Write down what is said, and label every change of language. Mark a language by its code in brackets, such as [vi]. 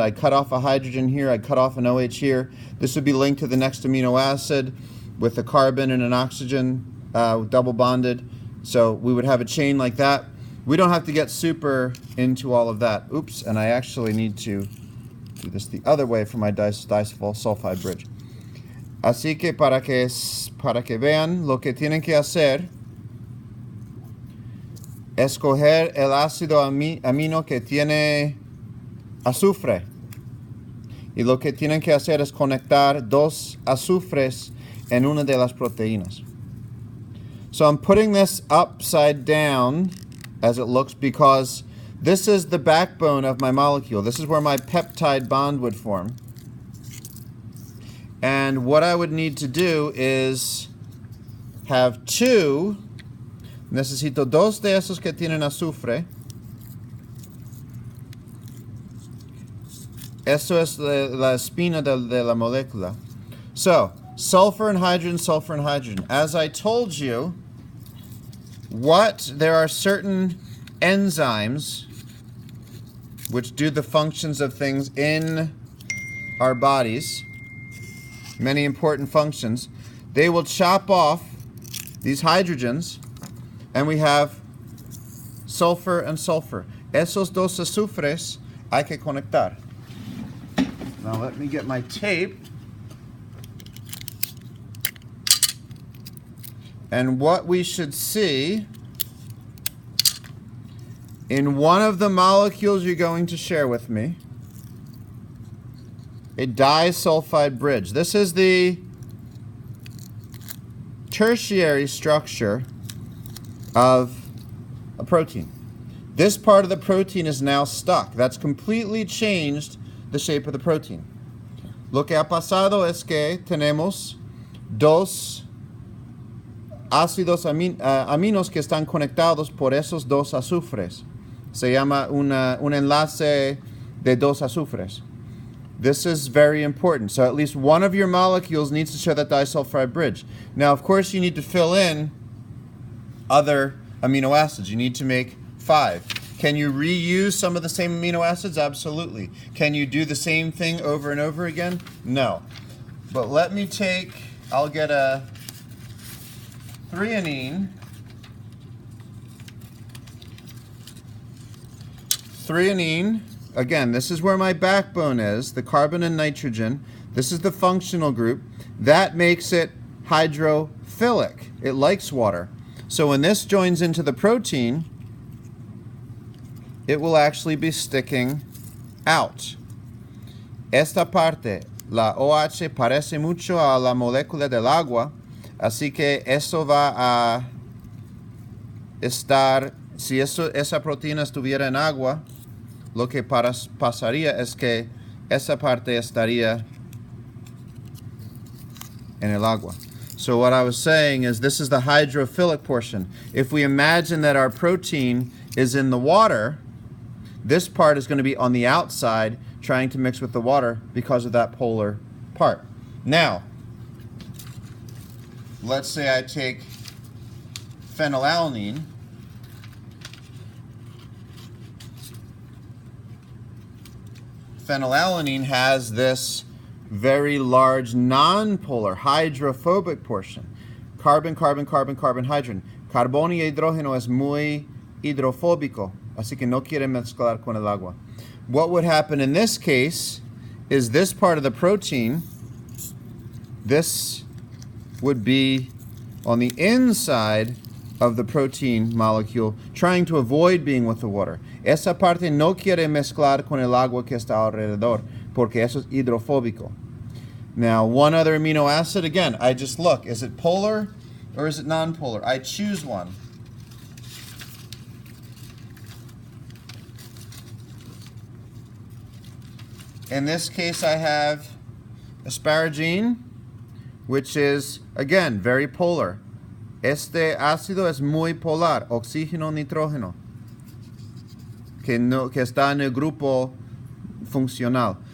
[en] I cut off a hydrogen here, I cut off an OH here. This would be linked to the next amino acid with a carbon and an oxygen double bonded. So we would have a chain like that. We don't have to get super into all of that. Oops, and I actually need to do this the other way for my disulfide bridge. [es] Así que para que vean, lo que tienen que hacer es coger el ácido amino que tiene azufre. Y lo que tienen que hacer es conectar 2 azufres en una de las proteínas. [en] So I'm putting this upside down as it looks because this is the backbone of my molecule. This is where my peptide bond would form. And what I would need to do is have 2. [es] Necesito 2 de esos que tienen azufre. Eso es la espina de la molécula. [en] So, sulfur and hydrogen, sulfur and hydrogen. As I told you, there are certain enzymes which do the functions of things in our bodies, many important functions. They will chop off these hydrogens, and we have sulfur and sulfur. [es] Esos 2 azufres hay que conectar. [en] Now let me get my tape. And what we should see in one of the molecules you're going to share with me, a disulfide bridge. This is the tertiary structure of a protein. This part of the protein is now stuck. That's completely changed the shape of the protein. [es] Lo que ha pasado es que tenemos dos ácidos aminos que están conectados por esos dos azufres. Se llama un enlace de dos azufres. [en] This is very important. So at least one of your molecules needs to show that disulfide bridge. Now, of course, you need to fill in other amino acids. You need to make 5. Can you reuse some of the same amino acids? Absolutely. Can you do the same thing over and over again? No. But let me I'll get a threonine. Threonine, again, this is where my backbone is, the carbon and nitrogen. This is the functional group. That makes it hydrophilic. It likes water. So when this joins into the protein, it will actually be sticking out. [es] Esta parte, la OH parece mucho a la molécula del agua, así que eso va a estar, si esa proteína estuviera en agua, lo que pasaría es que esa parte estaría en el agua. [en] So what I was saying is this is the hydrophilic portion. If we imagine that our protein is in the water, this part is going to be on the outside trying to mix with the water because of that polar part. Now, let's say I take phenylalanine. Phenylalanine has this very large non-polar hydrophobic portion. Carbon, carbon, carbon, carbon, hydrogen. [es] Carbono y hidrógeno es muy hidrofóbico, así que no quiere mezclar con el agua. [en] What would happen in this case is this part of the protein, this would be on the inside of the protein molecule, trying to avoid being with the water. [es] Esa parte no quiere mezclar con el agua que está alrededor, porque eso es hidrofóbico. [en] Now, one other amino acid, again, I just look, is it polar or is it non-polar? I choose one. In this case, I have asparagine, which is, again, very polar. [es] Este ácido es muy polar, oxígeno, nitrógeno, que está en el grupo funcional.